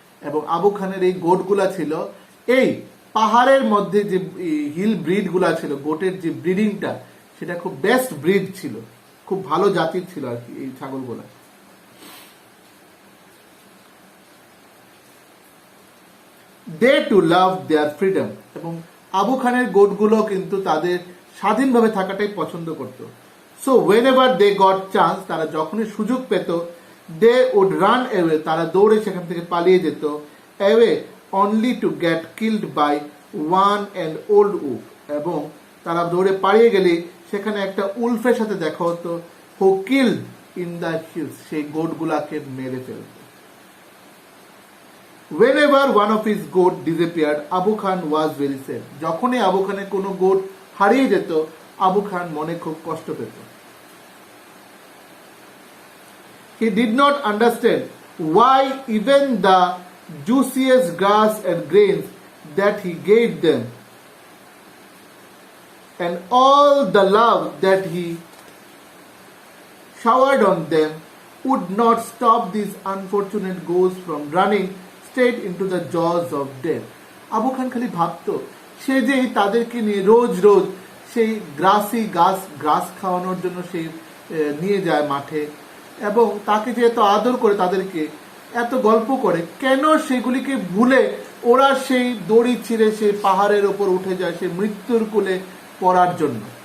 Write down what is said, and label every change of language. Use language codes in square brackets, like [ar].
[bn] এবং আবু খানের এই গোটগুলা ছিল এই পাহাড়ের মধ্যে যে হিল ব্রিড গুলা ছিল, গোটের যে ব্রিডিংটা, সেটা খুব বেস্ট ব্রিড ছিল, খুব ভালো জাতির ছিল আর কি এই ছাগলগুলা. [en] They too love their freedom. [bn] এবং আবু খানের গোটগুলো কিন্তু তাদের স্বাধীনভাবে থাকাটাই পছন্দ করত. [en] so whenever they got chance, [bn] তারা যখনই সুযোগ পেত, [en] they would run away, [bn] তারা দৌড়ে সেখান থেকে পালিয়ে যেত, [en] away only to get killed by one and old wolf. [bn] এবং তারা দৌড়ে পালিয়ে গেলে সেখানে একটা উলফের সাথে দেখা হতো, [en] who killed in the hills, [bn] সেই গোটগুলাকে মেরে ফেলত. [en] Whenever one of his goat disappeared, Abu Khan was very sad. [bn] যখনই আবু খানের কোনো গোট হারিয়ে যেত, আবু খান মনে খুব কষ্ট পেত. [en] He did not understand why even the juiciest grass and grains that he gave them and all the love that he showered on them would not stop these unfortunate goats from running straight into the jaws of death. [bn] Abu খান খালি ভাবতো, সে যে তাদেরকে নিয়ে রোজ রোজ সেই গ্রাস খাওয়ানোর জন্য সেই নিয়ে যায় মাঠে, এবং তাকে যে এত আদর করে, তাদেরকে এত গল্প করে, কেন সেগুলিকে ভুলে ওরা সেই দড়ি ছিঁড়ে সেই পাহাড়ের ওপর উঠে যায় সেই মৃত্যুর কোলে পড়ার জন্য.